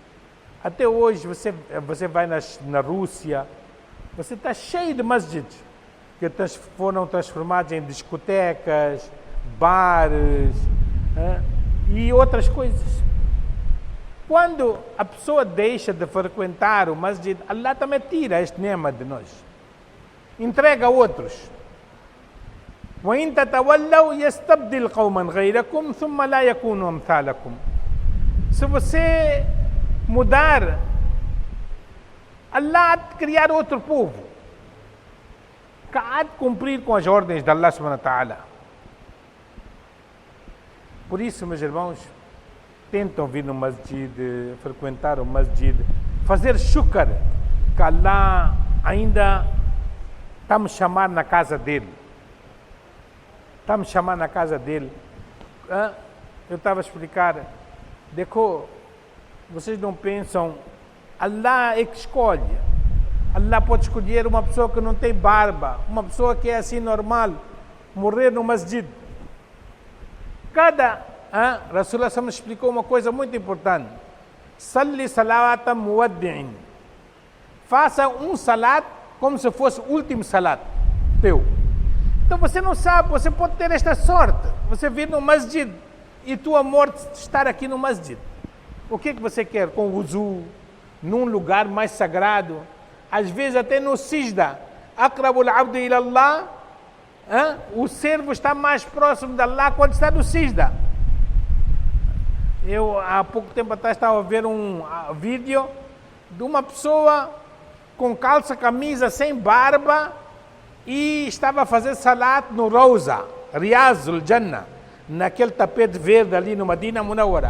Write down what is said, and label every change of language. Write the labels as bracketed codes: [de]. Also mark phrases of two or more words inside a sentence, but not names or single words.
[pt] Até hoje você vai na Rússia, você está cheio de masjids que foram transformados em discotecas, bares e outras coisas. Quando a pessoa deixa de frequentar o masjid, Allah também tira este nema de nós. Entrega a outros. [ar] وَإِن تَتَوَلَّوْا يَسْتَبْدِلْ قَوْمًا غَيْرَكُمْ ثُمَّ لَا يَكُونُوا أَمْثَالَكُمْ. [pt] Se você mudar, Allah há de criar outro povo que há de cumprir com as ordens de Allah [ar] سبحانه وتعالى. [pt] Por isso, meus irmãos, tentam vir no masjid, frequentar o masjid, fazer shukr, que Allah ainda está me chamar na casa dele. Está me chamar na casa dele. Eu estava a explicar, vocês não pensam, Allah é que escolhe. Allah pode escolher uma pessoa que não tem barba, uma pessoa que é assim normal, morrer no masjid. Rasulullah SAW explicou uma coisa muito importante. [ar] صل صلاة مودع. [pt] Faça um salat como se fosse o último salat teu. Então você não sabe, você pode ter esta sorte. Você vir no masjid e tua morte estar aqui no masjid. O que você quer? Com wuzu, num lugar mais sagrado. Às vezes até no sijda. [ar] أقرب العبد إلى الله. [pt] O servo está mais próximo de Allah quando está no sijda. Eu, há pouco tempo atrás, estava a ver um vídeo de uma pessoa com calça, camisa, sem barba e estava a fazer salat no Rawza, [ar] رياض الجنة, [pt] naquele tapete verde ali no Madina Munawwara.